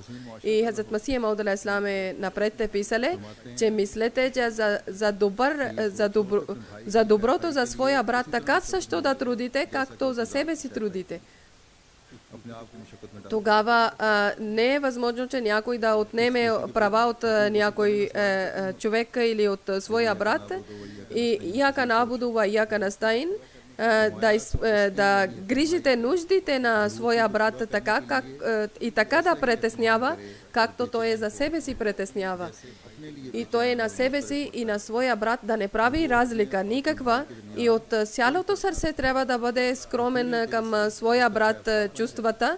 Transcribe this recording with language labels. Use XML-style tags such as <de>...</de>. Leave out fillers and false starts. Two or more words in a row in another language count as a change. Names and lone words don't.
<bg>И Хазрат Масих Мауд алейхиссалам е напред писали, че мислете, че за доброто за своя брат, така също да трудите, както за себе си трудите. Тогава не е възможно, че някой да отнеме права от някой човек или от своя брат.</bg> <ar>И إياك نعبد وإياك نستعين,</ar> <bg>да грижите нуждите на своя брат така, и така да притеснява, както той за себе си притеснява. И той на себе си и на своя брат да не прави разлика никаква и от цялото сърце трябва да бъде скромен към своя брат чувствата.</bg>